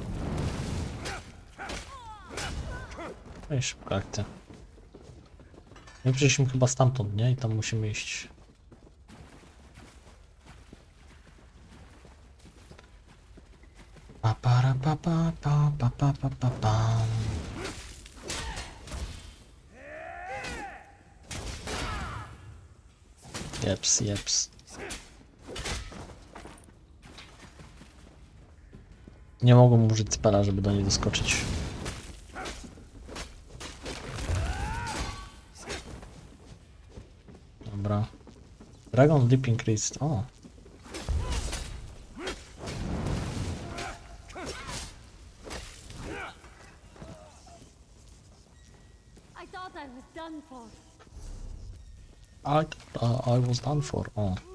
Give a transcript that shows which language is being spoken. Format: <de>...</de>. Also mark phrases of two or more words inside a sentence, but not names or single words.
<pl>No i szybka akcja. My przyszliśmy chyba stamtąd, nie? I tam musimy iść. Pa para pa pa pa pa pa pa pa pa. Jeps, jeps. Nie mogłem użyć spela, żeby do niej doskoczyć. Dobra. Dragon Leaping Crest. O.</pl> <en>I thought I was done for. I was done for. O.</en>